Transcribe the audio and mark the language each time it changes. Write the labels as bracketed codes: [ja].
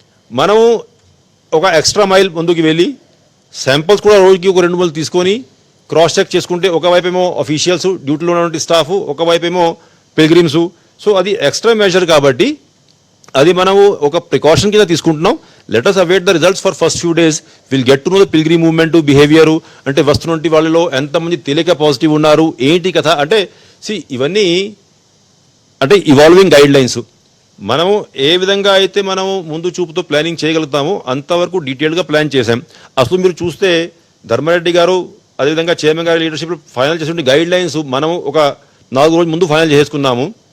[te] మనం ఒక extra mile ముందుకు వెళ్ళి శాంపుల్స్ కూడా రోజుకి ఒక 2 తీసుకొని క్రాస్ చెక్ చేసుకుంటే ఒకవైపు ఏమో అఫీషియల్స్ డ్యూటీలో ఉన్నటువంటి స్టాఫ్, ఒకవైపు ఏమో పిల్గ్రిమ్స్. సో అది ఎక్స్ట్రా మెజర్ కాబట్టి అది మనము ఒక ప్రికాషన్ కింద తీసుకుంటున్నాం. [en] Let us await the results for first few days. We'll get to know the pilgrim movement, behavior. [te] అంటే వస్తున్నటువంటి వాళ్ళలో ఎంతమంది తేలిక పాజిటివ్ ఉన్నారు, ఏంటి కథ అంటే ఇవన్నీ అంటే ఇవాల్వింగ్ గైడ్ లైన్స్. మనము ఏ విధంగా అయితే మనము ముందు చూపుతో ప్లానింగ్ చేయగలుగుతామో అంతవరకు డీటెయిల్గా ప్లాన్ చేశాం. అసలు మీరు చూస్తే ధర్మారెడ్డి గారు అదేవిధంగా చైర్మన్ గారి లీడర్షిప్ ఫైనల్ చేసిన గైడ్ లైన్స్ మనము ఒక 4 రోజుల ముందు ఫైనల్ చేసుకున్నాము.